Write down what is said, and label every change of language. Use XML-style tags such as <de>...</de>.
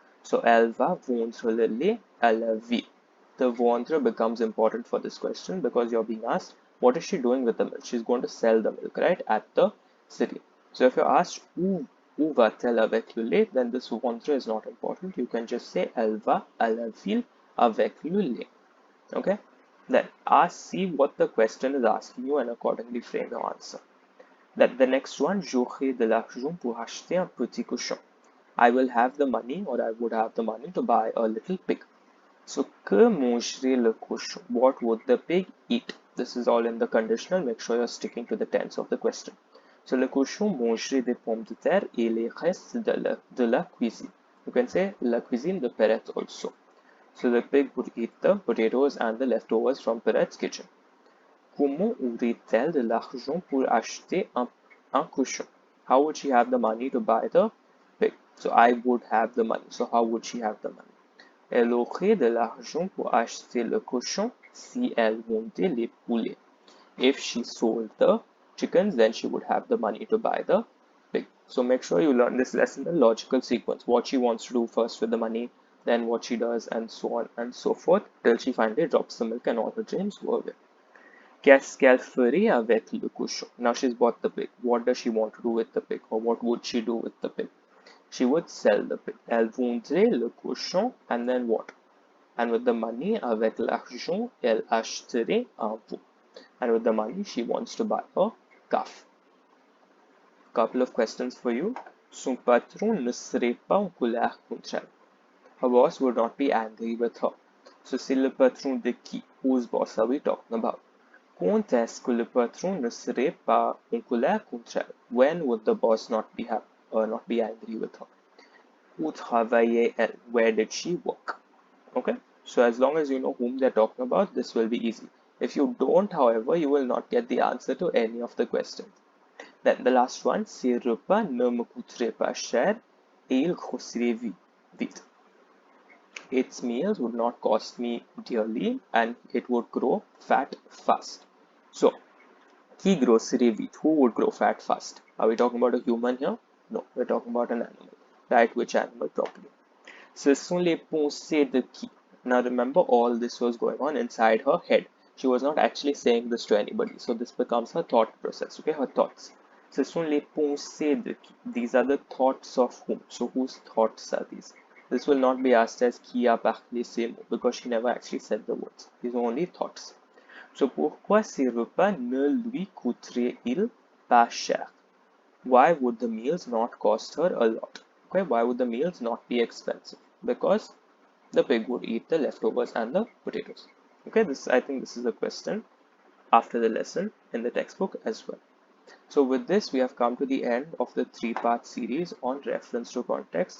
<fr>So, elle va vendre le lait à la ville.</fr> <en>The vendre becomes important for this question because you're being asked, what is she doing with the milk? She's going to sell the milk, right, at the city. So, if you're asked,</en> <fr>où va-t-elle avec le lait?</fr> <en>Then this vendre is not important. You can just say,</en> <fr>elle va à la ville avec le lait.</fr> <en>Okay? Then see what the question is asking you and accordingly frame your answer. Then the next one,</en> <fr>j'aurai de l'argent pour acheter un petit cochon.</fr> <en>I will have the money, or I would have the money to buy a little pig. So,</en> <fr>que mangerait le cochon?</fr> <en>What would the pig eat? This is all in the conditional. Make sure you're sticking to the tense of the question.</en> <fr>So, le cochon mangerait des pommes de terre et les restes de la cuisine.</fr> <en>You can say</en> <fr>la cuisine de Perret</fr> <en>also. So, the pig would eat the potatoes and the leftovers from Perret's kitchen.</en> <fr>Comment aurait-elle de l'argent pour acheter un cochon?</fr> <en>How would she have the money to buy the pig? So, I would have the money. So, how would she have the money?</en> <fr>Elle aurait de l'argent pour acheter le cochon si elle vendait les poulets.</fr> <en>If she sold the chickens, then she would have the money to buy the pig. So make sure you learn this lesson in logical sequence. What she wants to do first with the money, then what she does, and so on and so forth, till she finally drops the milk and all her dreams go away.</en> <fr>Qu'est-ce qu'elle ferait avec le cochon?</fr> <en>Now she's bought the pig. What does she want to do with the pig? Or what would she do with the pig? She would sell the pig.</en> <fr>Elle vendrait le cochon,</fr> <en>and then what? And with the money,</en> <fr>avec l'argent, elle achèterait un veau.</fr> <en>And with the money, she wants to buy a calf. Couple of questions for you.</en> <fr>Son patron ne serait pas en colère contre elle.</fr> <en>Her boss would not be angry with her. So</en> <fr>c'est le patron de qui?</fr> <en>Whose boss are we talking about?</en> <fr>Quand est-ce que le patron ne serait pas en colère contre elle?</fr> <en>When would the boss not be angry with her?</en> <fr>Où travaillait-elle?</fr> <en>Where did she work? Okay, so as long as you know whom they're talking about, this will be easy. If you don't, however, you will not get the answer to any of the questions. Then the last one,</en> <fr>ces repas ne me coûteraient pas cher et ils grossiraient vite.</fr> <en>Its meals would not cost me dearly and it would grow fat fast. So,</en> <fr>qui grossirait vite?</fr> <en>Who would grow fat fast? Are we talking about a human here? No, we're talking about an animal. Right, which animal properly?</en> <fr>Ce sont les pensées de qui?</fr> <en>Now remember, all this was going on inside her head. She was not actually saying this to anybody. So this becomes her thought process, okay? Her thoughts.</en> <fr>Ce sont les pensées de qui?</fr> <en>These are the thoughts of whom? So whose thoughts are these? This will not be asked as</en> <fr>qui a parlé ces mots</fr> <en>because she never actually said the words. These are only thoughts.</en> <fr>So pourquoi ces repas ne lui coûteraient-ils pas cher?</fr> <en>Why would the meals not cost her a lot? Okay, why would the meals not be expensive? Because the pig would eat the leftovers and the potatoes. Okay, I think this is a question after the lesson in the textbook as well. So with this, we have come to the end of the 3-part series on reference to context.</en>